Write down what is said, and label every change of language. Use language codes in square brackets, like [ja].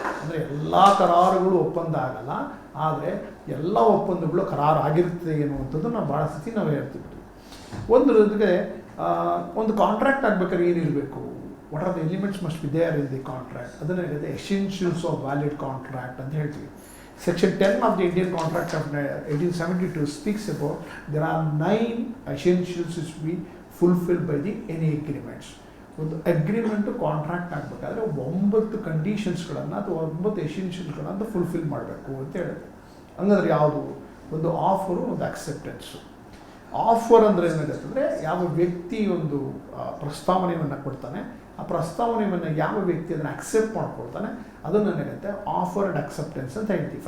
[kn] ಅಂದರೆ ಎಲ್ಲ ಕರಾರುಗಳು ಒಪ್ಪಂದ ಆಗಲ್ಲ, ಆದರೆ ಎಲ್ಲ ಒಪ್ಪಂದಗಳು ಕರಾರು ಆಗಿರ್ತದೆ ಎನ್ನುವಂಥದ್ದು ನಾವು ಭಾಳ ಸತಿ ನಾವು ಹೇಳ್ತೀವಿ. ಒಂದು ಜೊತೆಗೆ ಒಂದು ಕಾಂಟ್ರಾಕ್ಟ್ ಆಗಬೇಕಾದ್ರೆ ಏನಿರಬೇಕು, [en] what are the elements must be there in the contract, [kn] ಅದನ್ನು ಹೇಳಿದೆ [en] essentials of valid contract [kn] ಅಂತ ಹೇಳ್ತೀವಿ. [en] Section 10 of the Indian Contract of 1872 speaks about there are 9 essentials which be fulfilled by the any agreements. [kn] ಒಂದು agreement contract ಆಗಬೇಕಾದ್ರೆ 9 ಕಂಡೀಷನ್ಸ್ಗಳನ್ನು ಅಥವಾ 9 ಎಸೆನ್ಷಿಯಲ್ಸ್ಗಳನ್ನು fulfil ಮಾಡಬೇಕು ಅಂತ ಹೇಳುತ್ತೆ. ಹಂಗಂದ್ರೆ ಯಾವುದು? ಒಂದು ಆಫರು, ಒಂದು ಅಕ್ಸೆಪ್ಟೆನ್ಸು. ಆಫರ್ ಅಂದರೆ ಏನಾಗುತ್ತೆ ಅಂದರೆ ಯಾವ ವ್ಯಕ್ತಿ ಒಂದು ಪ್ರಸ್ತಾವನೆಯನ್ನು ಕೊಡ್ತಾನೆ, ಆ ಪ್ರಸ್ತಾವನೆಯನ್ನು ಯಾವ ವ್ಯಕ್ತಿ ಅದನ್ನು ಅಕ್ಸೆಪ್ಟ್ ಮಾಡ್ಕೊಳ್ತಾನೆ ಅದನ್ನು ಏನಾಗುತ್ತೆ ಆಫರ್ ಆ್ಯಂಡ್ ಅಕ್ಸೆಪ್ಟೆನ್ಸ್ ಅಂತ ಹೇಳ್ತೀವಿ.